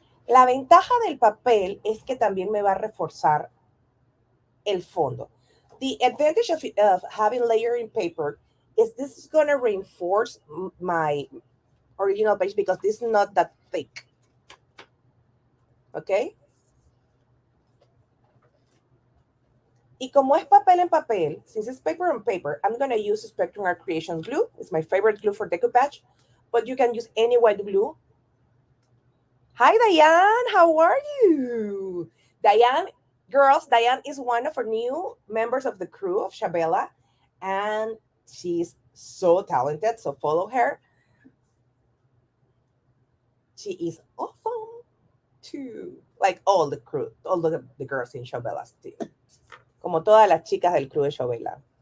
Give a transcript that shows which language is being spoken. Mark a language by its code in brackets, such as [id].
[es] La ventaja del papel es que también me va a reforzar el fondo. [en] The advantage of having layering paper is this is going to reinforce my original page because this is not that thick. ¿Ok? [es] Y como es papel en papel, [en] since it's paper on paper, I'm going to use Spectrum Art Creation glue. It's my favorite glue for decoupage, but you can use any white glue. Hi, Diane. How are you? Diane, girls, Diane is one of our new members of the crew of Shabella, and she's so talented, so follow her. She is awesome, too. Like all the crew, all the girls in Shabella's team. [es] Como todas las chicas del crew de Shabella.